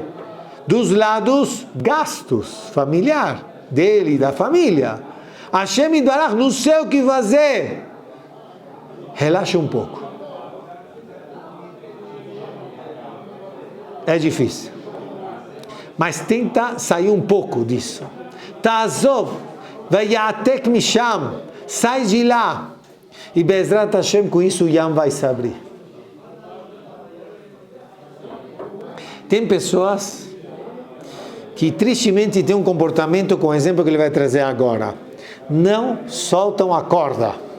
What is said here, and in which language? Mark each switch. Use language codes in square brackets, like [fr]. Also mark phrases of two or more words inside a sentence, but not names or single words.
[pt] Dos lados, gastos familiar dele e da família. [he] השם יתברך, [pt] não sei o que fazer. Relaxa um pouco. É difícil. Mas tenta sair um pouco disso. [he] תעזוב, ויעתק משם, [pt] sai de lá. [he] E בעזרת השם, [pt] com isso o Yam vai se abrir. Tem pessoas que tristemente têm um comportamento, com o exemplo que ele vai trazer agora. Não soltam a corda.